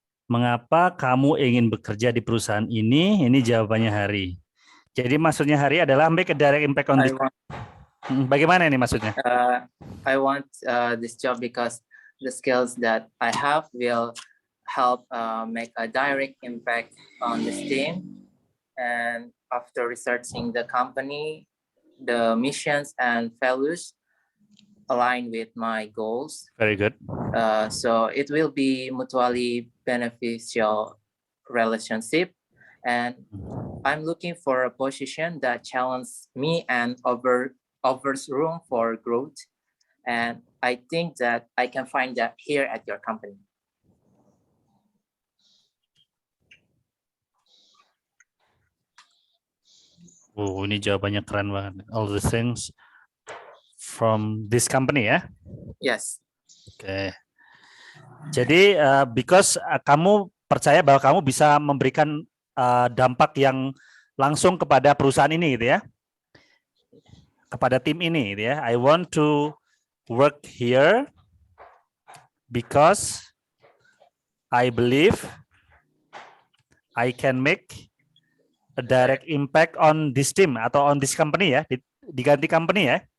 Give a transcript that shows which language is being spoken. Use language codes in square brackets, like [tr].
[id] Mengapa kamu ingin bekerja di perusahaan ini? Ini jawabannya Hari. Jadi maksudnya Hari adalah [en] make a direct impact on this. [id] Bagaimana ini maksudnya? [en] I want this job because the skills that I have will help make a direct impact on this team. And after researching the company, the missions and values align with my goals. Very good. So it will be mutually beneficial relationship. And I'm looking for a position that challenges me and offers room for growth. And I think that I can find that here at your company. [id] Oh, ini jawabannya keren banget. [en] All the things from this company ya? Yes. [id] Oke. Jadi because kamu percaya bahwa kamu bisa memberikan dampak yang langsung kepada perusahaan ini gitu ya? Kepada tim ini gitu ya. [en] I want to work here because I believe I can make a direct impact on this team atau on this company [id] ya, Diganti company ya?